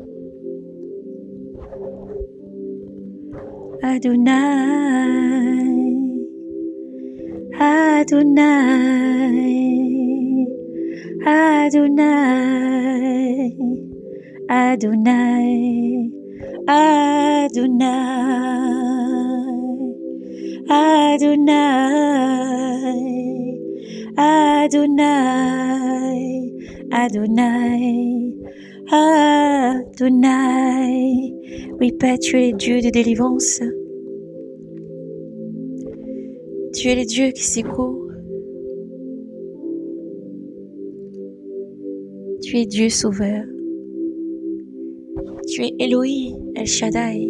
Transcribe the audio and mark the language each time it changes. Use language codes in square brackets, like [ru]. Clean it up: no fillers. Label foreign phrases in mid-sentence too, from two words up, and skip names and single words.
[fr] Adonai, Adonai, Adonai, Adonai, Adonai, Adonai, Adonai, Adonai, Adonai. Oui, Père, tu es le Dieu de délivrance. Tu es le Dieu qui secourt. Tu es Dieu sauveur. Tu es Elohim, El Shaddai.